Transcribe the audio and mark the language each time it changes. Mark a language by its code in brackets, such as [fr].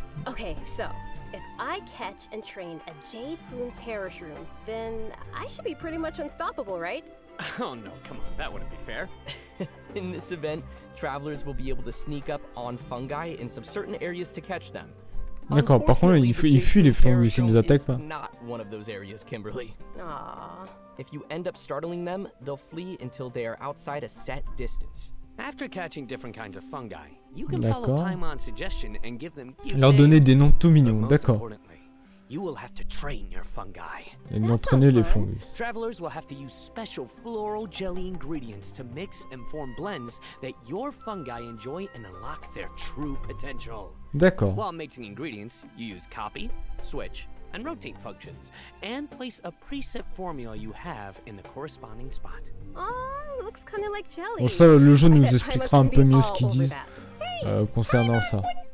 [en] Okay, so if I catch and train a Jade Plume Terror Shroom, then I should be pretty much unstoppable, right? Oh no, come on, that wouldn't be fair. In this event, travelers will be able to sneak up on fungi in some certain areas to catch them. [fr] D'accord, par contre, il fuit les fungus, ils nous attaquent pas. [en] Not one of those areas, Kimberly. Aww. If you end up startling them, they'll flee until they are outside a set distance. After catching different kinds of fungi, you can follow Paimon's suggestion and give them cute [fr] leur donner des noms tout mignons, d'accord. [en] You will have to train your fungi. [fr] Et d'entraîner les fungus. [en] Travelers will have to use special floral jelly ingredients to mix and form blends that your fungi enjoy and unlock their true potential. [fr] D'accord. [en] While mixing ingredients, you use copy, switch, and rotate functions, and place a preset formula you have in the corresponding spot. Oh, looks kind of like jelly. [fr] Bon, ça, le jeu nous expliquera un peu mieux ce qu'ils disent concernant ça.